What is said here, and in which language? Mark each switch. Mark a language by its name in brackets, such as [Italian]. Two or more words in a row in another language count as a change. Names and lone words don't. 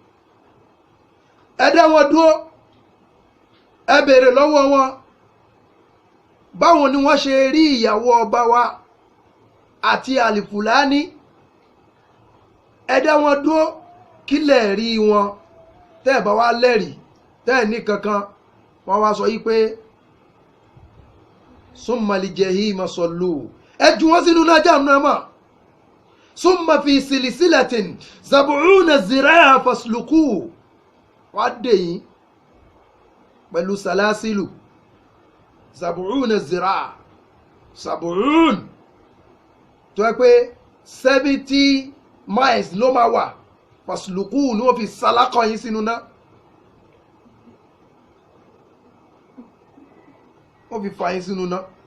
[Yoruba] ẹ dá wọn dúró, ẹ béèrè lọ́wọ́ wọn báwo ni wọ́n ṣe rí ìyàwó ọba wa àti Al-Fulani. ẹ dá wọn dúró, kí lẹ rí wọn. tẹ́ ẹ bá wá lẹ́rìí, tẹ́ ẹ ní kankan, wọ́n wá sọ yí pé [Arabic] ثم الجحيم صلوه, [Yoruba] ẹ jù wọ́n sínú náà jahannama. [Arabic] ثم في سلسلة سبعون ذراعا فاسلكوه, [Yoruba] wọ́n á dè yín pẹ̀lú sàlásìlù [Arabic] سبعون ذراعا, [Yoruba] sab'un tó yẹ pé 70 miles ló máa wà, fasluku ni wọ́n fi sálákọ̀ yín sínú náà, wọ́n fi fà yín sínú náà.